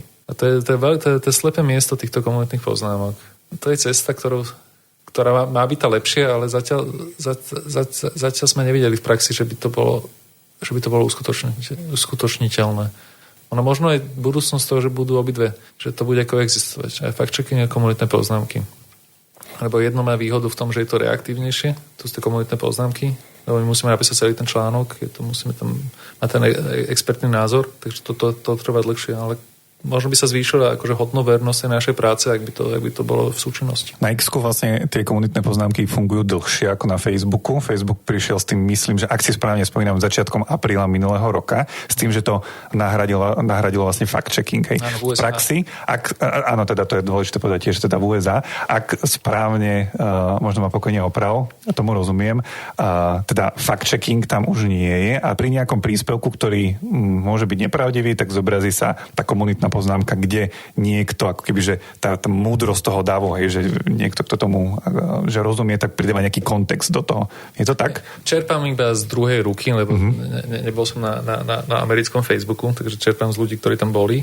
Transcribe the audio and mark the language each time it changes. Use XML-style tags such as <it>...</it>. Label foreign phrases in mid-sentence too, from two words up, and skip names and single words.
<sk>A to je slepé miesto týchto komunitných poznámok. To je cesta, ktorá má byť tá lepšia, ale zatiaľ sme nevideli v praxi, že by to bolo uskutočniteľné. Ono možno aj budúcnosť toho, že budú obidve, že to bude koexistovať. Aj fact-checking a komunitné poznámky. Lebo jedno má výhodu v tom, že je to reaktívnejšie, to sú tie komunitné poznámky, lebo my musíme napísať celý ten článok, musíme tam mať ten expertný názor, takže to trvá dlhšie, ale možno by sa zvýšila akože hodnovernosť našej práce, ak by to bolo v súčinnosti. Na X-ku vlastne tie komunitné poznámky fungujú dlhšie ako na Facebooku. Facebook prišiel s tým, myslím, že ak si správne spomínam, začiatkom apríla minulého roka, s tým, že to nahradilo vlastne fact-checking. Hej. Áno, v praxi, áno, teda to je dôležité povedať tiež, teda v USA, ak správne, možno ma pokojne oprav, tomu rozumiem, teda fact-checking tam už nie je a pri nejakom príspevku, ktorý môže byť nepravdivý, tak zobrazí sa tá komunitná poznámka, kde niekto, ako keby, že tá múdrosť toho dávu, hej, že niekto, kto tomu, že rozumie, tak pridáva nejaký kontext do toho. Je to tak? Čerpám iba z druhej ruky, lebo nebol som na americkom Facebooku, takže čerpám z ľudí, ktorí tam boli.</sk>